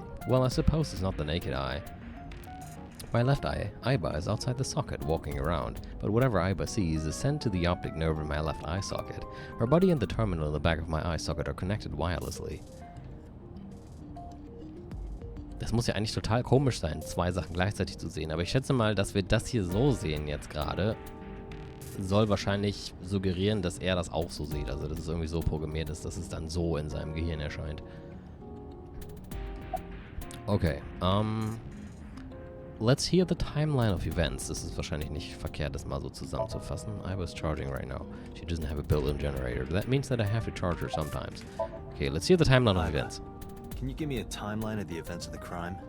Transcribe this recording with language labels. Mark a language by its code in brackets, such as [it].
[en] Well, I suppose it's not the naked eye. My left eye, Aiba, is outside the socket, walking around, but whatever Aiba sees is sent to the optic nerve in my left eye socket. Her body and the terminal in the back of my eye socket are connected wirelessly. [de] Das muss ja eigentlich total komisch sein, zwei Sachen gleichzeitig zu sehen, aber ich schätze mal, dass wir das hier so sehen jetzt gerade. soll wahrscheinlich suggerieren, dass er das auch so sieht. Also, dass es irgendwie so programmiert ist, dass es dann so in seinem Gehirn erscheint. [en] Okay, let's hear the timeline of events. [de] Das ist wahrscheinlich nicht verkehrt, das mal so zusammenzufassen. [en] I was charging right now. She doesn't have a built-in generator. That means that I have to charge her sometimes. Okay, let's hear the timeline of events. Can you give me a timeline of the events of the crime?